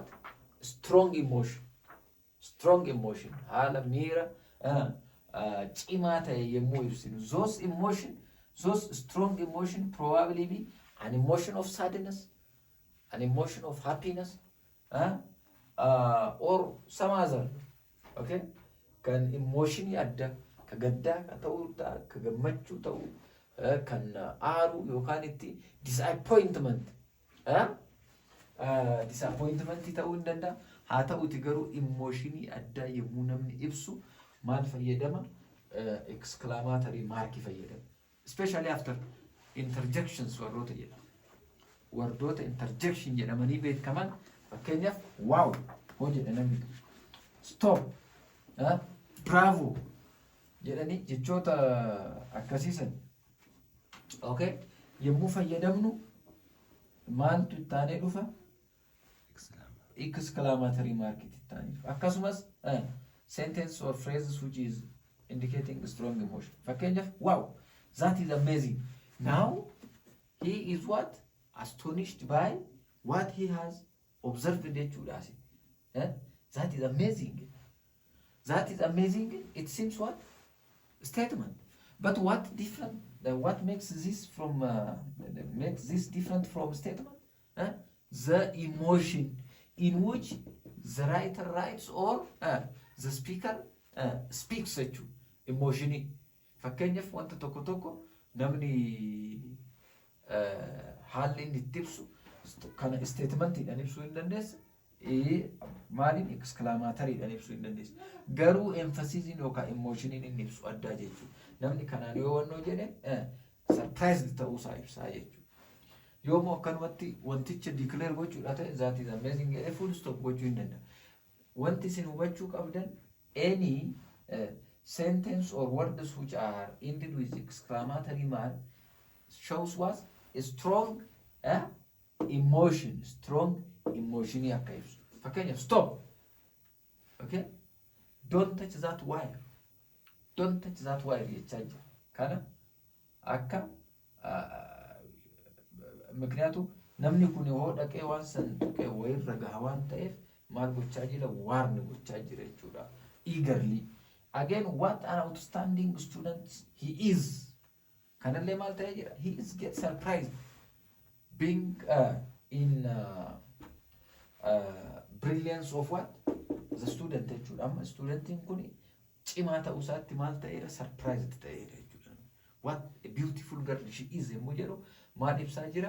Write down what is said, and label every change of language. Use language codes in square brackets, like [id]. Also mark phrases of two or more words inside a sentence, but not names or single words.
[en] Strong emotion. [om] Haala miira cimaa ta'e yemmuu ibsinu. [en] Those strong emotion probably be an emotion of sadness, an emotion of happiness, or some other. Okay? [om] Kan emotion adda, ka gaddaa ka ta'uu ta'a, ka gammachuu ta'uu, kan aaru yookaan itti disappointment. Disappointment ta'uu hin danda'a. Haa ta'uti garuu emotionii addaa yemmuu namni ibsu maal fayyadama? [en] Exclamatory mark fayyadama. Especially after interjections [om] warroota jedhama. Wardoota interjection jedhamanii beekaman fakkeenyaaf wow hoo jedha namni [en] stop bravo [om] jedhanii jechoota akkasiisan. [en] Okay? [om] Yemmuu fayyadamnu maaltu ittaanee dhufa? [en] Exclamatory mark [om] ittaanee dhufa. [en] Akkasumas sentence or phrases which is indicating strong emotion. Fakkeenyaaf wow, that is amazing. Now he is what? Astonished by what he has observed jechuudha. That is amazing. That is amazing. It seems what? Statement. But what different? What makes this different from statement? The emotion in which the writer writes or the speaker speaks emotionii. [om] Fakkeenyaaf wanta tokko namni haalli inni itti ibsu kana statementidhaan ibsuu hin dandeessa. Maaliin exclamatoryidhaan ibsuu hin dandeessa. Garuu emphasisiin yookaan emotioniin inni ibsu addaa jechuudha. Namni kanaan yoo wannoo jedhe surprised ta'uusaa ibsaa jechuudha. Yoommoo akkanumatti wanticha declare gochuudha ta'e [en] that is amazing [om] jedhee full stop gochuu hin danda'a. Wanti isin hubachuu qabdan [en] any sentence or words which are ended with exclamatory mark shows what a strong strong emotion [om] akka ibsu. [en] Fakkeenyaaf stop. Okay? Don't touch that wire. Don't touch that wire [om] jechaa jira. Kana akka ምክንያቱም namni kun yoo dhaqee waan san tuqee wayirra gahaa waan ta'eef maal gochaa jira warn gochaa jira jechuudha. [en] Eagerly. Again, what an outstanding student he is. [om] Kanallee maal ta'ee jira? [en] He is get surprised being in brilliance of what? The student jechuudha. [om] Amma studentiin kun cimaa ta'uu isaatti maal ta'eera? Surprised ta'eera jechuudha. [en] What a beautiful girl she is [om] yemmuu jedhu maal ibsaa jira?